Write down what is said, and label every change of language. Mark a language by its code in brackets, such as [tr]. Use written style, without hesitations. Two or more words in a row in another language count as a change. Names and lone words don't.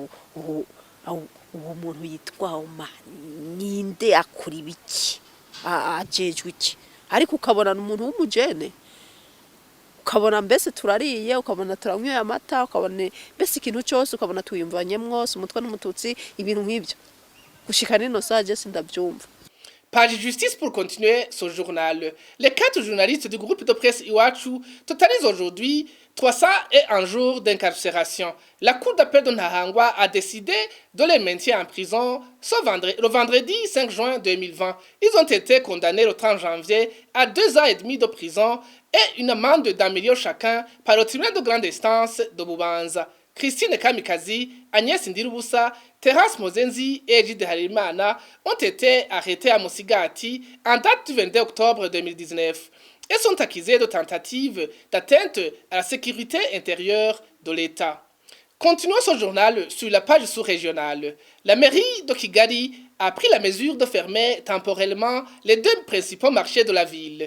[rn] uwo muntu yitwa Oma ninde akuri biki ajejwe iki ariko ukabona umuntu w'umujene ukabona mbese turariye ukabona turanyweye amata ukabona mbese ikintu cyose ukabona tuyumvanye mwose umutwe n'umututsi ibintu nk'ibyo gushika nino saje sindabyumva. [fr] Page Justice pour continuer ce journal. Les 4 journalistes du groupe de presse Iwachu totalisent aujourd'hui 301 jours d'incarcération. La cour d'appel de Nahangwa a décidé de les maintenir en prison le vendredi 5 juin 2020. Ils ont été condamnés le 30 janvier à 2 ans et demi de prison et une amende d'1 million chacun par le tribunal de grande instance de Bubanza. Christine Kamikazi, Agnès Ndirubusa, Terence Mozenzi et Egide Harimana ont été arrêtés à Mosigati en date du 22 octobre 2019 et sont accusés de tentative d'atteinte à la sécurité intérieure de l'État. Continuons ce journal sur la page sous-régionale. La mairie de Kigali a pris la mesure de fermer temporairement les 2 principaux marchés de la ville.